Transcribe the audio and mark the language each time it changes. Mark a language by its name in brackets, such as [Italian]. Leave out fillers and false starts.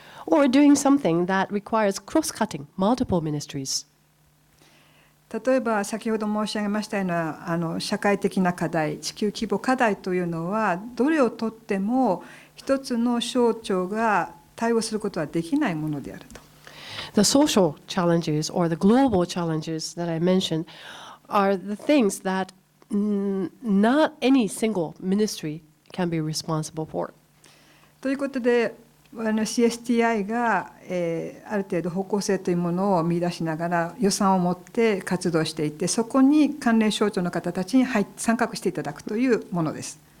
[English] Or doing something that requires cross-cutting multiple ministries. [Japanese] 例えば先ほど申し上げましたような社会的な課題、地球規模課題というのは、どれをとっても一つの省庁が対応することはできないものであると。 [English] The social challenges or the global challenges that I mentioned are the things that not any single ministry can be responsible for. [Japanese] ということで、CSTI が、ある程度方向性というものを見出しながら予算を持って活動していて、そこに関連省庁の方たちに参画していただくというものです。